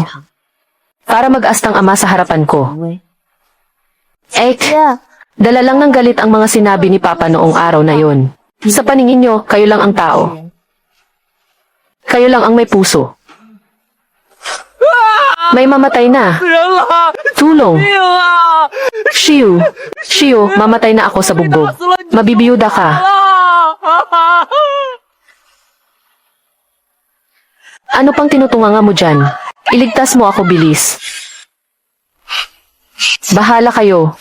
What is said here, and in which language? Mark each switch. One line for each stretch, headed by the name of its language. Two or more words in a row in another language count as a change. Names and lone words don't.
Filipino: Para mag-astang ama sa harapan ko. Ek, dala lang ng galit ang mga sinabi ni Papa noong araw na yon. Sa paningin nyo, kayo lang ang tao. Kayo lang ang may puso. May mamatay na.
Chinese: 人了，
Filipino: Tulong.
Chinese: 命啊！
Filipino: Shiu, mamatay na ako sa bugbog. Mabibiyuda ka. 啊！ Ano pang tinutunganga mo dyan? Iligtas mo ako bilis. Bahala kayo.